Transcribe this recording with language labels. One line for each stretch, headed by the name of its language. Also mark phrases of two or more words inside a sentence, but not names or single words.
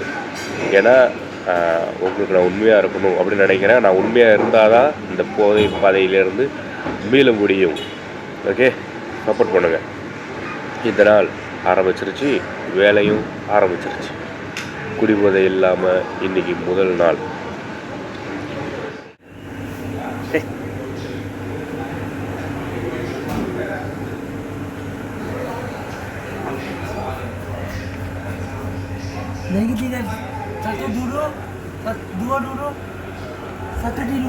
Tamil: ஏன்னா உங்களுக்கு நான் உண்மையாக இருக்கணும் அப்படின்னு நினைக்கிறேன். நான் உண்மையாக இருந்தால் தான் இந்த போதை பாதையிலேருந்து மீள முடியும். ஓகே, சப்போர்ட் பண்ணுங்கள். இந்த நாள் ஆரம்பிச்சிருச்சு, வேலையும் ஆரம்பிச்சிருச்சு. குடிபோதை இல்லாமல் இன்றைக்கி முதல் நாள்.
Malay: Lagi tiga, satu duduk, dua duduk, satu tidur.